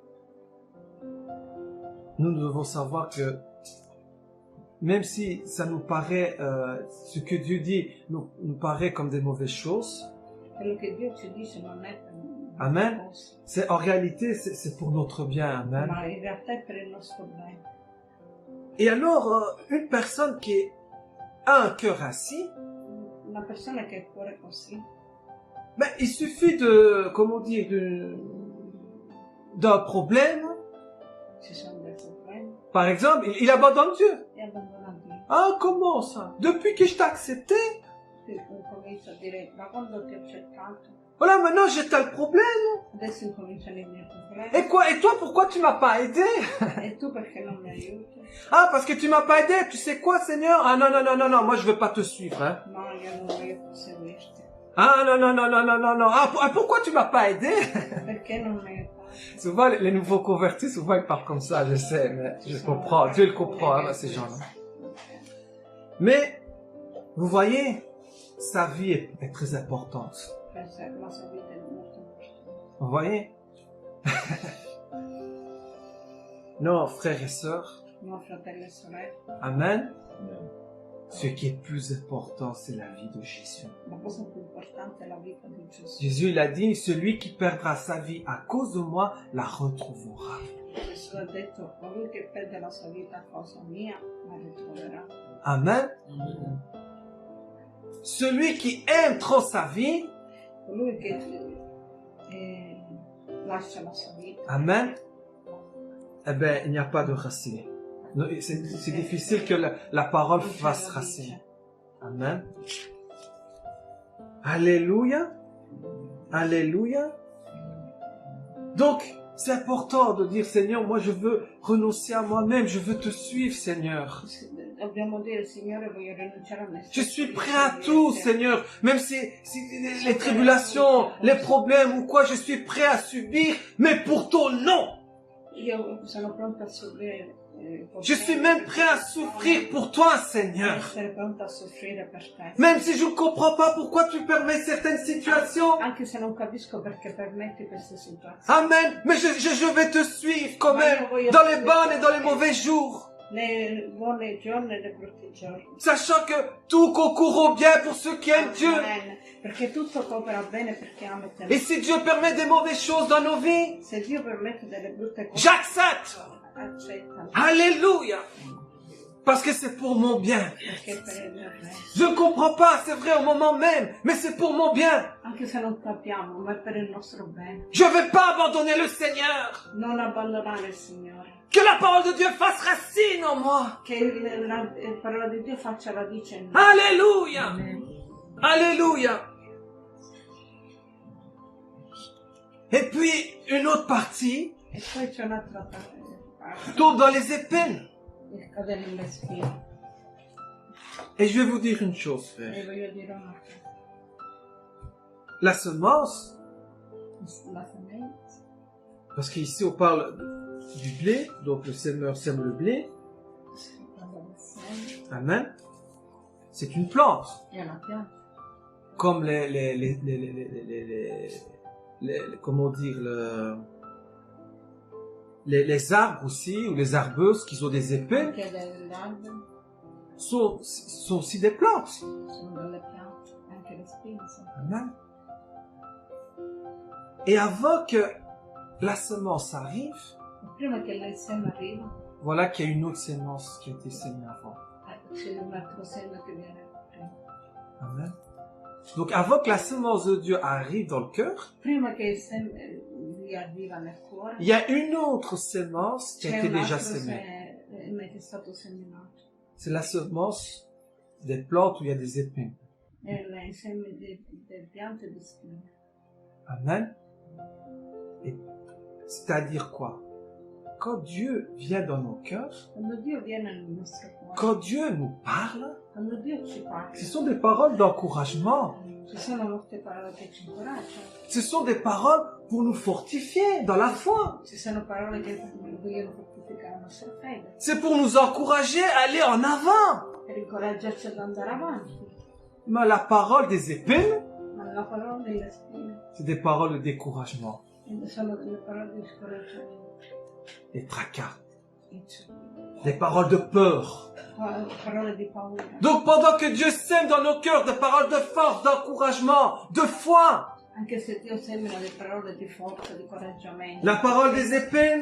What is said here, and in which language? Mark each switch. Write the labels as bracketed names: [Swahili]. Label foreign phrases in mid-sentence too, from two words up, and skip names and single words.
[French] Nous devons savoir que même si ça nous paraît, ce que Dieu dit nous paraît comme des mauvaises choses, [Italian] Quello che Dio ci dice non è per Amen. cosa, [French] c'est en réalité c'est pour notre bien. Amen. [Italian] ma in realtà è per il nostro bene. [French] Et alors, une personne qui a un cœur ainsi, [Italian] Una persona che ha il cuore così, [French] ben, il suffit de, comment dire, d'un problème. [Italian] ci sono dei problemi [French] Par exemple, il abandonne Dieu. [Italian] e abbandona Dio. [French] Ah, comment ça? Depuis que je t'ai accepté, [Italian] Quindi comincia a dire, ma quando ti ho accettato, [French] voilà, maintenant j'ai tel problème. [Italian] adesso incominciano i miei problemi. [French] Et quoi? Et toi, pourquoi tu m'as pas aidé? [Italian] E tu perché non mi aiuti? [French] Ah, parce que tu m'as pas aidé. Tu sais quoi, Seigneur? Ah, non, non, non, non, non, moi je veux pas te suivre, hein. [Italian] No, io non voglio più seguirti. [French] Ah, non, non, non, non, non, non, non. Ah, pourquoi tu m'as pas aidé? [Italian] Perché non mi aiuti? [French] Souvent, les nouveaux convertis, souvent ils parlent comme ça, je sais, mais je comprends. Dieu le comprend, hein, ces gens-là. Mais, vous voyez, sa vie est très importante. [Italian] Questa è la sua vita è molto importante. [French] Vous voyez? Non, frères et sœurs, [Italian] No, fratelli e sorelle, amen. [French] Ce qui est plus important, c'est la vie de Jésus. [Italian] la cosa più importante è la vita di Gesù. [French] Jésus, il a dit, celui qui perdra sa vie à cause de moi, la retrouvera. [Italian] Gesù ha detto, colui che perde la sua vita a causa mia, la ritroverà. Amen. [French] Celui qui aime trop sa vie, [Italian] Colui che lascia la sua vita, [French] amen, eh ben, il n'y a pas de racine. C'est difficile que la parole [Italian] non c'è [French] fasse [Italian] radice. [French] racine. Amen. Alléluia. Alléluia. Donc, c'est important de dire, Seigneur, moi je veux renoncer à moi-même, je veux te suivre, Seigneur. [Italian] Dobbiamo dire, Signore, voglio rinunciare a me [French] Je [Italian] stesso. [French] suis prêt à tout, Seigneur. Même si les tribulations, les problèmes ou quoi, je suis prêt à subir, mais pour ton nom. [Italian] Io sono pronta a soffrire. [French] Je suis même prêt à souffrir pour toi, Seigneur. [Italian] Essere pronta a soffrire per te. [French] Même si je ne comprends pas pourquoi tu permets certaines situations. [Italian] Anche se non capisco perché permetti queste situazioni. Amen. [French] Mais je vais te suivre quand même dans les bonnes et dans les mauvais jours. [Italian] Nei buoni giorni e nei brutti giorni. [French] Sachant que tout concourt au bien pour ceux qui aiment Dieu. Amen. [Italian] Perché tutto coopera bene per chi ama te. [French] Et si Dieu permet des mauvaises choses dans nos vies, [Italian] Se Dio permette delle brutte cose, [French] j'accepte. [Italian] accetta. Alléluia. [French] Parce que c'est pour mon bien. [Italian] Perché per il mio bene. [French] Je ne comprends pas, c'est vrai au moment même, mais c'est pour mon bien. [Italian] Anche se non capiamo, ma è per il nostro bene. [French] Je ne vais pas abandonner le Seigneur. [Italian] Non abbandonare il Signore. [French] Que la parole de Dieu fasse racine en moi. [Italian] Che la parola di Dio faccia radice in noi. Alléluia. Alléluia. [French] Et puis, une autre partie, [Italian] E poi c'è un'altra parte. [French] tombe dans les épines. [Italian] Che cade nelle spine. [French] Et je vais vous dire une chose, frère. [Italian] E voglio dire una cosa. [French] La semence, [Italian] La semenza. [French] parce qu'ici on parle du blé, donc le semeur sème le blé. Amen. C'est une plante. [Italian] È una pianta. [French] Comme comment dire, les arbres aussi, ou les arbeuses qui ont des épines, [Italian] Anche degli alberi [French] sont aussi des plantes. [Italian] sono delle piante. Anche le spine sono. Amen. [French] Et avant que la semence arrive, [Italian] Prima che il seme arriva, [French] voilà qu'il y a une autre semence qui a été semée avant. [Italian] c'è un altro seme che viene prima. Amen. [French] Donc avant que la semence de Dieu arrive dans le cœur, [Italian] Prima che il seme gli arriva nel cuore, [French] il y a une autre semence qui a [Italian] c'è [French] été [Italian] un [French] déjà [Italian] altro [French] semée. [Italian] seme che è stato seminato. [French] C'est la semence des plantes où il y a des épines. [Italian] È il seme delle piante di spine. [French] Amen. Et c'est-à-dire quoi? Quand Dieu vient dans nos cœurs, [Italian] Quando Dio viene nel nostro cuore, [French] quand Dieu nous parle, [Italian] quando Dio ci parla, [French] ce sont des paroles d'encouragement. [Italian] ci sono molte parole che ci incoraggiano, [French] Ce sont des paroles pour nous fortifier dans la foi. [Italian] ci sono parole che vogliono fortificare la nostra fede, [French] C'est pour nous encourager à aller en avant. [Italian] per incoraggiarci ad andare avanti. [French] Mais la parole des épines, [Italian] Ma la parola delle spine [French] c'est des paroles de découragement, [Italian] sono delle parole di scoraggiamento, [French] des tracas, des paroles de peur. [Italian] parole di paura. [French] Donc pendant que Dieu sème dans nos cœurs des paroles de force, d'encouragement, de foi, [Italian] Anche se Dio semina le parole di forza, di coraggiamento, [French] la parole des épines,